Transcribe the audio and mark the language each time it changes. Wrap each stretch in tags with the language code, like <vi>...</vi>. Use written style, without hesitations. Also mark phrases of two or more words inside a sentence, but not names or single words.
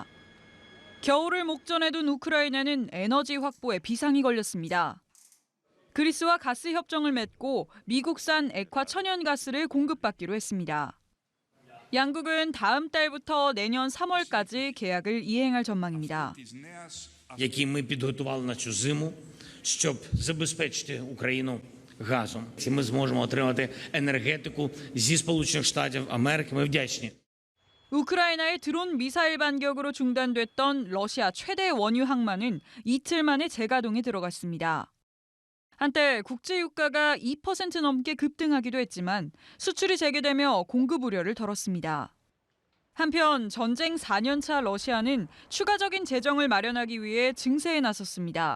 <ko>겨울을 목전에 둔 우크라이나는 에너지 확보에 비상이 걸렸습니다. 그리스와 가스 협정을 맺고 미국산 액화 천연가스를 공급받기로 했습니다. 양국은 다음 달부터 내년 3월까지 계약을 이행할 전망입니다.</ko> <uk>Які ми підготували на цю зиму, щоб забезпечити Україну газом. І ми зможемо отримати енергетику зі Сполучених Штатів Америки. Ми вдячні.</uk> <ko>우크라이나의 드론 미사일 반격으로 중단됐던 러시아 최대 원유 항만은 이틀 만에 재가동에 들어갔습니다. 한때 국제 유가가 2% 넘게 급등하기도 했지만 수출이 재개되며 공급 우려를 덜었습니다. 한편 전쟁 4년차 러시아는 추가적인 재정을 마련하기 위해 증세에 나섰습니다.</ko>